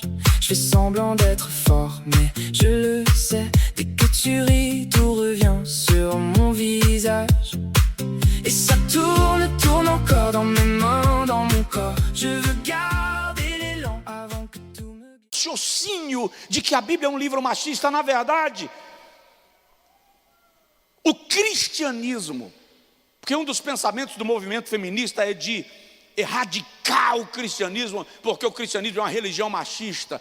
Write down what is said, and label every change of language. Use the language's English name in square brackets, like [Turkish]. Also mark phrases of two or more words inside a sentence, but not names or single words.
[French] Je fais semblant d'être fort, mais je le sais. Dès que tu ris, tout revient sur mon visage. Et ça tourne encore dans mes mains, dans mon corps. Je veux garder l'élan avant que tout me... [Portuguese] Raciocínio de que a Bíblia é um livro machista, na verdade, o cristianismo, porque um dos pensamentos do movimento feminista é de erradicar o cristianismo, porque o cristianismo é uma religião machista.